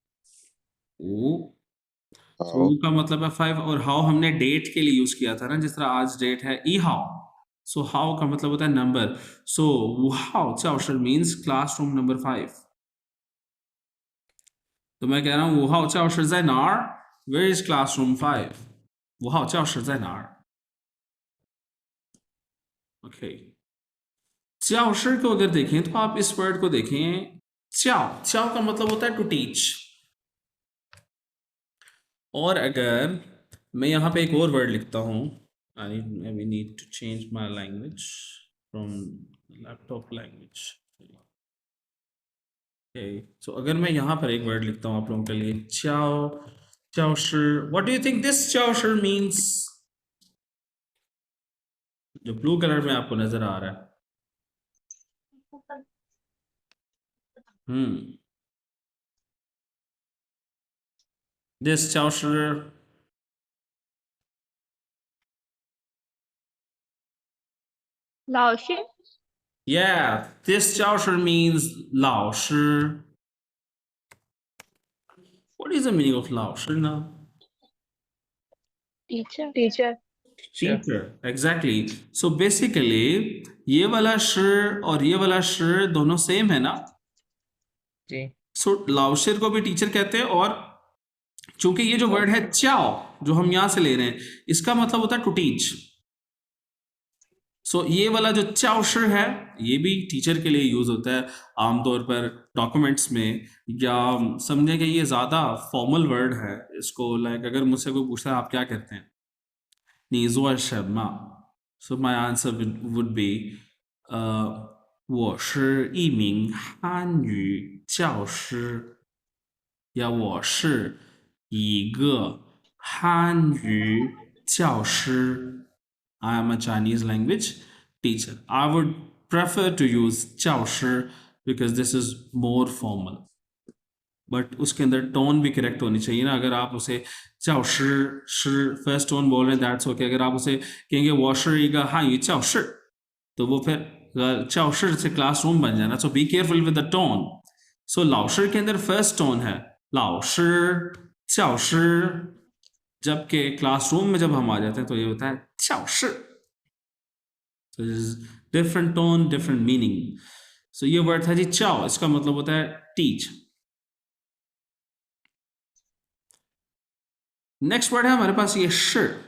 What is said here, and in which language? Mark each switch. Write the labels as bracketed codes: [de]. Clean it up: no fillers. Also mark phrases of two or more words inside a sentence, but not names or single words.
[hi] सो [zh] How? [hi] का मतलब है 5 और हाउ हमने डेट के लिए यूज किया था ना जिस तरह आज डेट है ई हाउ सो हाउ का मतलब होता है नंबर सो हाउ 教室 [en] means classroom number [hi] 5 तो मैं कह रहा हूँ [zh] 5 号教室在哪儿 [en] Where is classroom 5 [zh] 5 号教室在哪儿 [hi] ओके 教室 को अगर देखें तो आप इस वर्ड को देखें 教 का मतलब होता है [en] to teach [hi] और अगर मैं यहाँ पे एक और वर्ड लिखता हूँ [en] आई maybe need to change my language from laptop language okay so [hi] अगर मैं यहाँ पर एक वर्ड लिखता हूँ आप लोगों के लिए 教师 [en] what do you think this 教师 means [hi] जो [en] blue colour [hi] में आपको नजर आ रहा है this 教师 [zh] 老师 [en] yeah this 教师 means 老师 what is the meaning of 老师呢 टीचर teacher exactly so basically [hi] ये वाला श और ये वाला श दोनों सेम है ना जी सो लाउशिर को भी टीचर कहते हैं और चूंकि ये जो वर्ड है चाओ जो हम यहां से ले रहे हैं इसका मतलब होता है [en] to teach [hi] सो ये वाला जो चाओशर है ये भी टीचर के लिए यूज होता है आमतौर पर डॉक्यूमेंट्स में या समझे कि ये ज्यादा फॉर्मल वर्ड है इसको लाइक अगर मुझसे कोई पूछता है आप क्या कहते हैं [zh] 你做什么 [en] so my answer would be [zh] 我是一名汉语教师呀我是一个汉语教师 [en] I am a Chinese language teacher. I would prefer to use 教师 because this is more formal. [hi] बट उसके अंदर टोन भी करेक्ट होनी चाहिए ना अगर आप उसे 教师师 [en] first tone [hi] बोल रहे हैं [en] that's okay [hi] अगर आप उसे कहेंगे [zh] 我是一个汉语教师 [hi] तो वो फिर 教师 से क्लासरूम बन जाना [en] so be careful with the tone so [hi] 老师 के अंदर [en] first tone [hi] है [zh] 老师教师 [hi] जबकि क्लासरूम में जब हम आ जाते हैं तो ये होता है 教室 [en] so different tone different meaning so [hi] ये वर्ड था जी चाओ इसका मतलब होता है [en] teach next word [hi] है हमारे पास ये श